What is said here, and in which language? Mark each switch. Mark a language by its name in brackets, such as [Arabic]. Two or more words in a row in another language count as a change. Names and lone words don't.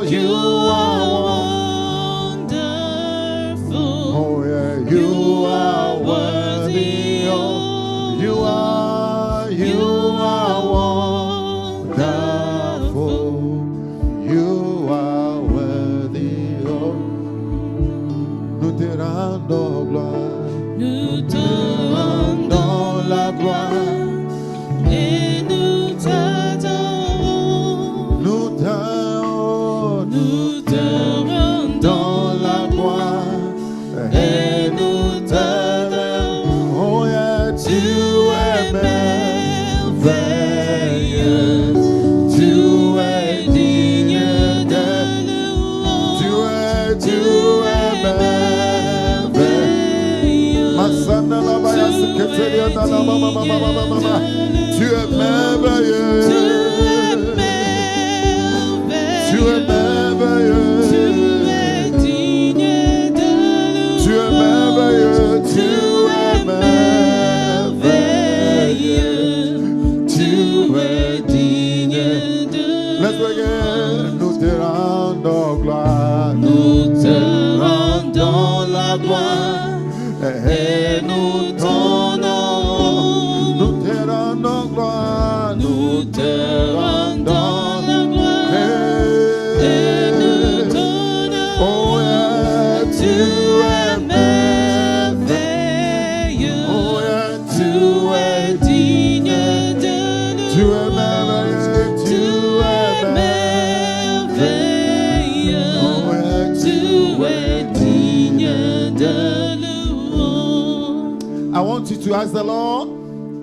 [English] You are wonderful. Oh, yeah. You are worthy, You are wonderful. You are worthy. [French] Oh, nous te rendons gloire. Nous te Rendons la gloire. et nous t'adorons. Nous t'adorons. Nous te rendons Dans la gloire. et nous t'adorons. [English] Oh, yeah. [French] Tu es merveilleux. Tu es digne de louange. Tu es merveilleux. Masana la baya seketeria na la mama mama mama mama. Tu es merveilleux. Tu es merveilleux. Tu es digne de louange. Tu es merveilleux. Tu es merveilleux. Tu es digne de [English] Let's go again. [French] Nous te rendons gloire. Nous te rendons la gloire et nous t'honorons. Nous te rendons gloire. Nous te rendons la gloire et nous t'honorons. [English] Oh, yeah. [French] Tu es merveilleux. [English] Oh, yeah. [French] Tu es digne de Tu es louange. merveilleux. Tu es merveilleux. [English] Oh, yeah. [French] Tu es digne de louange. [English] I want you to ask the Lord,